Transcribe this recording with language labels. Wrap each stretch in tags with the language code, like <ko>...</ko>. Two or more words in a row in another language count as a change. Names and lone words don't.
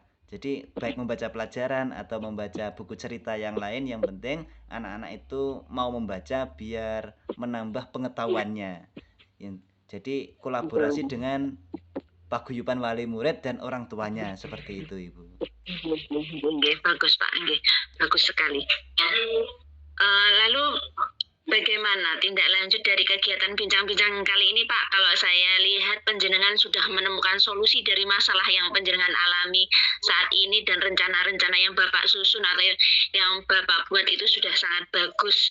<id>Jadi baik membaca pelajaran atau membaca buku cerita yang lain, yang penting anak-anak itu mau membaca biar menambah pengetahuannya. Jadi kolaborasi dengan paguyuban wali murid dan orang tuanya seperti itu, Ibu. Nggih, bagus, Pak, nggih, bagus sekali. Lalu bagaimana tindak lanjut dari kegiatan bincang-bincang kali ini, Pak? Kalau saya lihat panjenengan sudah menemukan solusi dari masalah yang panjenengan alami saat ini dan rencana-rencana yang Bapak susun atau yang Bapak buat itu sudah sangat bagus.</id>